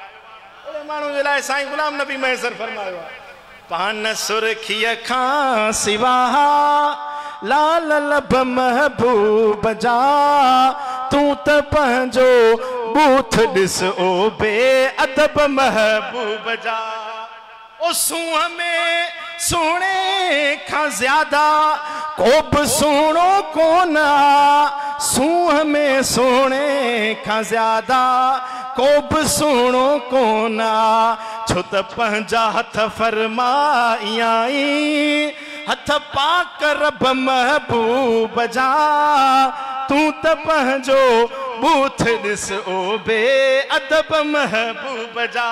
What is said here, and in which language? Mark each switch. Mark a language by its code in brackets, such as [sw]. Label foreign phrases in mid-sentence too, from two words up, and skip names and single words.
[sd] अहिड़े माण्हू जे लाइ साईं गुलाम नबी मैसर फरमायो आहे पान सुरखीअ खां सिवा लाल लब महबूब जा तूं त पंहिंजो बूथ ॾिस ओ बेअदब महबूब जा ओ सूंह में सोने खां ज्यादा को बि सुहिणो कोन सूंह में सोने खां ज्यादा को बि सुहिणो कोन छो त पंहिंजा हथ फरमाई हथ पाक रब महबूब जा तूं त पंहिंजो बूथ ॾिस ओ बेअदब महबूब जा।